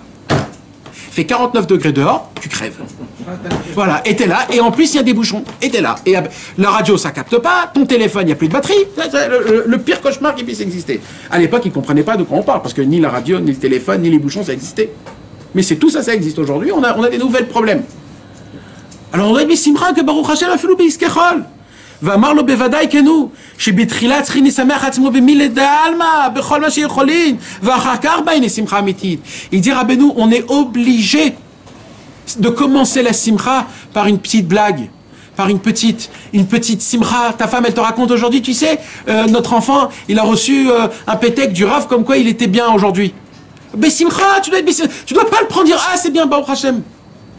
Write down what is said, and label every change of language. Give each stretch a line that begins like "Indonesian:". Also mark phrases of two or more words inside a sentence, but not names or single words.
French: Il fait 49 degrés dehors, tu crèves. Voilà, et t'es là, et en plus il y a des bouchons, et t'es là. Et la radio ça capte pas, ton téléphone il n'y a plus de batterie, c'est le pire cauchemar qui puisse exister. À l'époque ils ne comprenaient pas de quoi on parle, parce que ni la radio, ni le téléphone, ni les bouchons ça existait. Mais c'est tout ça, ça existe aujourd'hui, on a des nouveaux problèmes. Alors on doit dire Simcha que
Hebrew: ברוך השם
French: a fait l'oubiskechol.
Hebrew: ואמר לו בוודאי כן הוא, שבתחילה צריכים לשמח עצמו במילי דעלמא, בכל מה שיכולים, ואחר כך באים שמחה אמיתית.
French: Il dit Rabbeinu, on est obligé de commencer la simcha par une petite blague, par une petite simcha. Ta femme, elle te raconte aujourd'hui, tu sais, notre enfant, il a reçu un pétec du Rav comme quoi il était bien aujourd'hui. Mais simcha, tu dois pas le prendre dire, ah c'est bien,
Hebrew: ברוך השם.